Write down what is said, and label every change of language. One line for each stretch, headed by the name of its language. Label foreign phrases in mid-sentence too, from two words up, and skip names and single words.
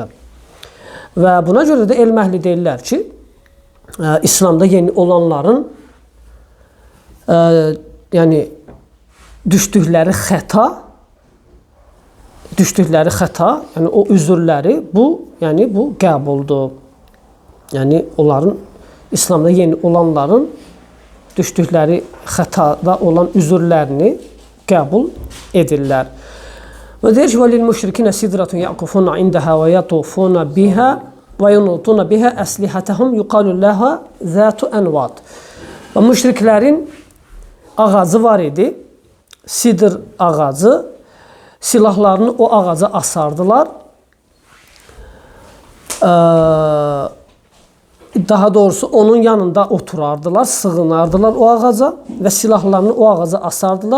Azerbaijani: Və buna görə də elm əhli deyirlər ki, İslamda yeni olanların yəni düşdükləri xəta, yəni o üzürləri bu qəbuldur. Yəni, onların, İslamda yeni olanların düşdükləri xətada olan üzürlərini qəbul edirlər. Və deyir ki,
Arabic: وَلِلْمُشْرِكِينَ سِدْرَةٌ يَعْكُفُونَ عِنْدَهَا وَيَطُوفُونَ بِهَا وَيُنُوتُونَ بِهَا أَسْلِحَتَهُمْ يُقَالُ لَهَا ذَاتُ أَنْوَاتٍ.
Azerbaijani: Və müşriklərin ağacı var idi, sidr ağacı, silahlarını o ağaca asardılar. Daha doğrusu onun yanında oturardılar, sığınardılar o ağaca və silahlarını o ağaca asardılar.